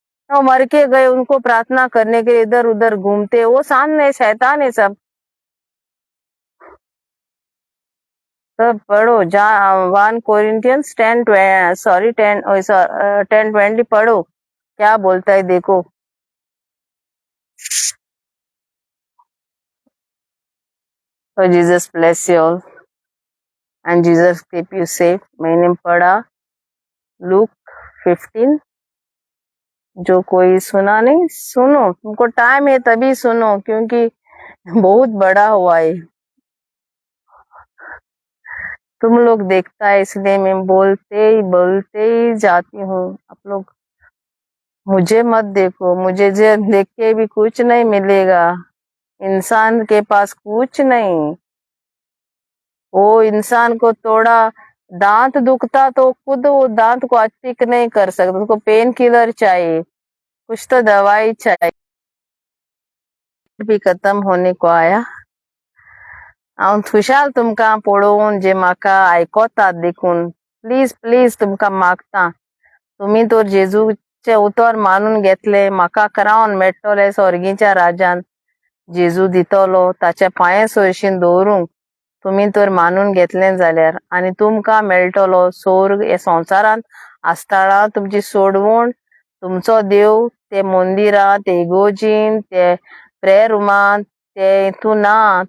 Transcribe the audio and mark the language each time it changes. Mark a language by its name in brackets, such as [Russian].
[Hindi] वो मर के गए, उनको प्रार्थना करने के इधर उधर घूमते, वो शांत नहीं, शैतान है सब. सब पढ़ो. 1 कोरिंथियंस 10:20 पढ़ो, क्या बोलता है देखो. [English] So Jesus bless you all and Jesus keep you safe. [Hindi] मैंने पढ़ा लूक 15. जो कोई सुना नहीं, सुनो. तुमको टाइम है तभी सुनो, क्योंकि बहुत बड़ा हुआ है. तुम लोग देखता है इसलिए मैं बोलते ही जाती हूँ. आप लोग मुझे मत देखो. मुझे देख के भी कुछ नहीं मिलेगा. इंसान के पास कुछ नहीं. वो इंसान को थोड़ा दांत दुखता तो खुद वो दांत को ठीक नहीं कर सकता. उसको पेन किलर चाहिए, कुछ तो दवाई चाहिए. भी खत्म होने को आया. [Konkani] हांव खुशाल तुमकां पळोवन जे म्हाका आयकोतात देखून. प्लीज प्लीज तुमकां मागता, तुमी तर जेजूचे उतर मानून घेतले, म्हाका क्रावन मेळटले स्वर्गीच्या राज्यान. जेजू दितलो ताच्या पांये सोयशीन दवरूंक तुमी तर मानून घेतलें जाल्यार, आनी तुमकां मेळटलो स्वर्ग. हे संवसारान आसतना तुमची सोडवण, तुमचो देव ते मंदिरांत, ते इगोर्जीन, ते प्रेयर रुमांत, ते हितून ना.